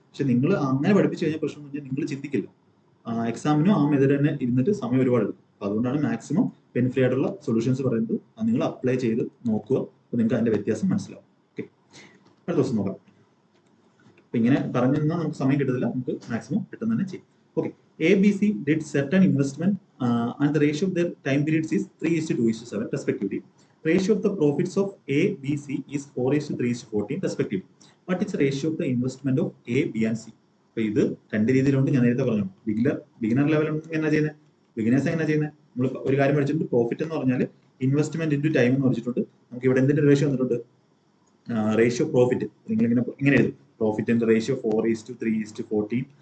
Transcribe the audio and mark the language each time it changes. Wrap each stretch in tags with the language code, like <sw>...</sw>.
<ml>പക്ഷെ നിങ്ങൾ അങ്ങനെ പഠിപ്പിച്ചു കഴിഞ്ഞാൽ പ്രശ്നം എന്ന് പറഞ്ഞാൽ നിങ്ങൾ ചിന്തിക്കില്ല. എക്സാമിനും ആ മെത്തേഡ് തന്നെ ഇരുന്നിട്ട് സമയം ഒരുപാട് എടുക്കും. അപ്പൊ അതുകൊണ്ടാണ് മാക്സിമം പെൻ ഫ്രീ ആയിട്ടുള്ള സൊല്യൂഷൻസ് പറയുന്നത്. അത് നിങ്ങൾ അപ്ലൈ ചെയ്ത് നോക്കുക. അപ്പൊ നിങ്ങൾക്ക് അതിന്റെ വ്യത്യാസം മനസ്സിലാവും. ഓക്കെ, അടുത്ത ദിവസം നോക്കാം. അപ്പൊ ഇങ്ങനെ പറഞ്ഞു തന്നാൽ നമുക്ക് സമയം കിട്ടത്തില്ല. നമുക്ക് മാക്സിമം പെട്ടെന്ന് തന്നെ ചെയ്യും.</ml> <en>Okay, ABC did certain investment and the ratio of their time periods is 3:2:7 respectively. Ratio of the profits of A, B, C is 4:3:14 respectively. What is the ratio of the investment of A, B and C?</en> <ml>അപ്പൊ ഇത് രണ്ട് രീതിയിലുണ്ട്. ഞാൻ നേരത്തെ പറഞ്ഞു, beginner level എന്നാ ചെയ്യുന്നത്, beginners എങ്ങനെ ചെയ്യുന്നത്? നമ്മൾ ഒരു കാര്യം പഠിച്ചിട്ടുണ്ട്. പ്രോഫിറ്റ് എന്ന് പറഞ്ഞാൽ ഇൻവെസ്റ്റ്മെന്റ് ഇൻറ്റു ടൈം എന്ന് പഠിച്ചിട്ടുണ്ട്. നമുക്ക് ഇവിടെ എന്തിന്റെ റേഷ്യോ വന്നിട്ടുണ്ട്? Ratio profit. നിങ്ങൾ ഇങ്ങനെ എഴുതും, പ്രോഫിറ്റിന്റെ റേഷ്യോ 4:3:14.</ml>